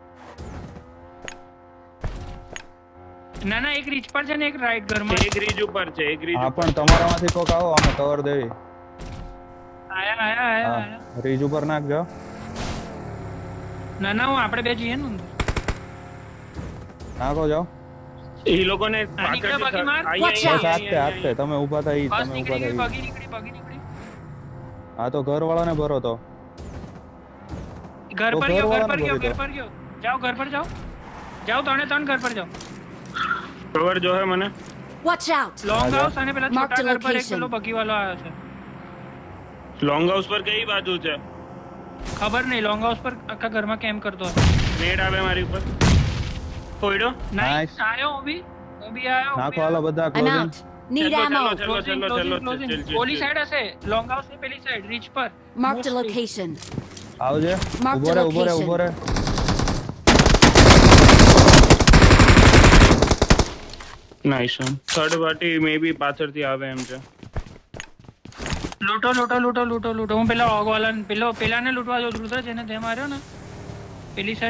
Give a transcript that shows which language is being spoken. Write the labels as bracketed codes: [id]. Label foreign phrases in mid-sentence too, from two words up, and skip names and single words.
[gu] ના ના એક રીચ પર છે ને એક રાઈટ ઘરમાં. એક રીજ ઉપર છે, એક રીજ હા ઉપર. પણ તમારામાંથી કોક આવો અમે કવર દેવી. આયા આયા આયા હા આયા. રીજ ઉપર નાખજો. ના ના હું આપણે બે જઈએ ને અંદર. નાખો જાઓ. એ લોકોને નીકળે બાકી માર. [en] Watch out. [gu] હાથે હાથે તમે ઊભા થઈ બસ તમે નીકળી ઊભા ગઈ થઈ. બગી નીકળી. હા તો ઘર વાળાને ભરો તો. ઘર તો પર ગયો ઘર ઘરવાળાને પર ગયો ભરી દો. ઘર પર ગયો. જાઓ ઘર પર જાઓ. જાઓ ત્રણ ઘર પર જાઓ. કવર જો હે મને. [en] Watch out! [gu] લોંગ હા, હાઉસ અને પેલા [en] Mark [gu] છોટા [en] the [gu] ઘર પર એક [en] location. [gu] પેલો બગી વાળો આવ્યો છે. લોંગ હાઉસ પર કઈ બાજુ છે? ખબર નહીં લોંગ હાઉસ પર આખા ઘરમાં કેમ કરતો હતો. નેડ આવે મારી ઉપર. ફોડ્યો. નાઈસ [en] Nice. [gu] આયો હું બી આયો. નાખો હાલો બધા [en] I'm [gu] ક્લોઝિંગ. [en] out. Need [gu] ચલો, [en] ammo. [gu] ચલો, ચલો. ઓલી સાઈડ હશે લોંગ હાઉસ ની પેલી સાઈડ રીચ પર. [en] Marked a Mostly. location. [gu] આવજે. [en] Mark [gu] ઉભો [en] the [gu] રે ઉભો રે [en] location. [gu] ઉભો રે. નાઈસ. [en] third party may be [gu] પાછળથી આવે એમ છે. લૂંટો હું પેલા ઓગ વાળા પેલાને લૂંટવા જો રુદ્ર જેને તે માર્યો ને પેલી સાઈડ.